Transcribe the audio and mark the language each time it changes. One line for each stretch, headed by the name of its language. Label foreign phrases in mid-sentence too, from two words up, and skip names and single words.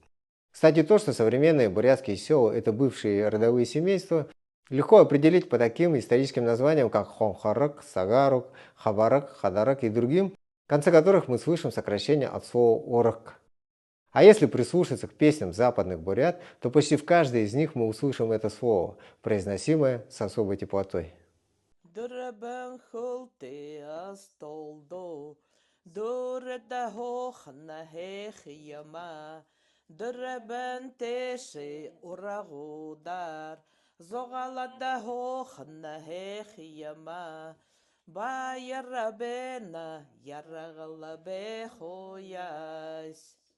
Russian: Кстати, то, что современные бурятские села — это бывшие родовые семейства, легко определить по таким историческим названиям, как Хонхарак, Сагарук, Хабарак, Хадарак и другим, в конце которых мы слышим сокращение от слова «орак». А если прислушаться к песням западных бурят, то почти в каждой из них мы услышим это слово, произносимое с особой теплотой.
Buriat: Дурабан холте астолдо, дуреда хохна хехияма, дурабан теше урагудар, зогалада хохна хехияма, ба ярабена ярагалабе хояс.